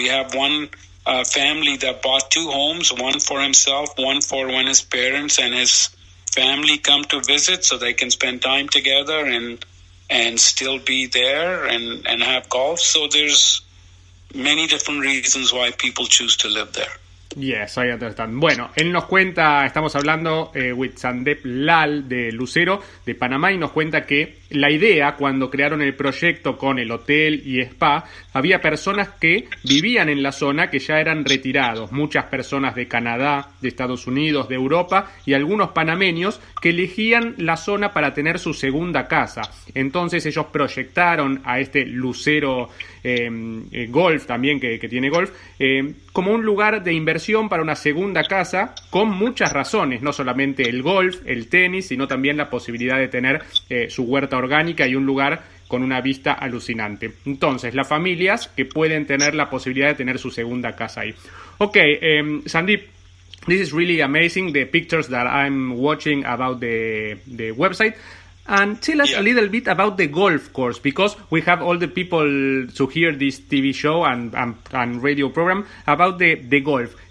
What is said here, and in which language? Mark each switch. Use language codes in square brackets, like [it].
[en] We have one family that bought two homes, one for himself, one for when his parents and his family come to visit so they can spend time together and still be there and have golf. So there's many different reasons why people choose to live there. Yes, I understand. [es] Bueno, él nos cuenta, estamos hablando with Sandeep Lal de Lucero, de Panamá, y nos cuenta que la idea, cuando crearon el proyecto con el hotel y spa, había personas que vivían en la zona que ya eran retirados, muchas personas de Canadá, de Estados Unidos, de Europa y algunos panameños que elegían la zona para tener su segunda casa. Entonces ellos proyectaron a este Lucero Golf, también que tiene golf, como un lugar de inversión para una segunda casa con muchas razones, no solamente el golf, el tenis, sino también la posibilidad de tener su huerta orgánica y un lugar con una vista alucinante. Entonces, las familias que pueden tener la posibilidad de tener su segunda casa ahí. [en] Okay, Sandeep, this is really amazing, the pictures that I'm watching about the website. And tell us a little bit about the golf course, because we have all the people to hear this TV show and radio program about the golf.